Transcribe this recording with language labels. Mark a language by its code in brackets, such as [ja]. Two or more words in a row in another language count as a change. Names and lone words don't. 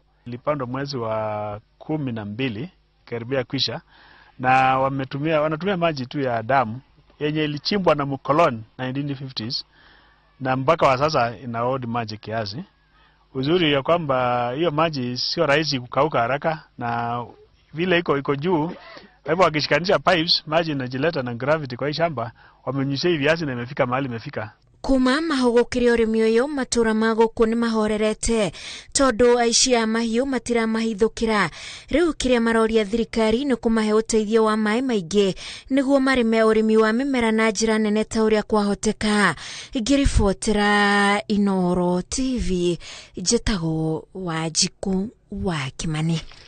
[sw] Ilipandwa mwezi wa 12 karibia kwisha, na wanatumia maji tu ya damu yenye ilichimbwa na mkoloni 1950s, na mpaka wa sasa inaodi maji kiasi. Uzuri ya kwamba hiyo maji sio rahisi kukauka haraka, na vile iko juu, hivyo wakishikanisha pipes maji inajileta na gravity kwa shamba, wamenyunyizia viazi na imefika mahali imefika. [ki] Kuma mahogokire urimi uyu matura maguku ni mahorerete tondu aici a mahiu matira mahithukira. Riu kiria maroria thirikari ni kumahe uteithio wa mai maingi niguo marime urimi wa mimera na njira nene ta uria kwahoteka. Ngiribotera iNooro TV, njetago Wanjiku wa Kimani.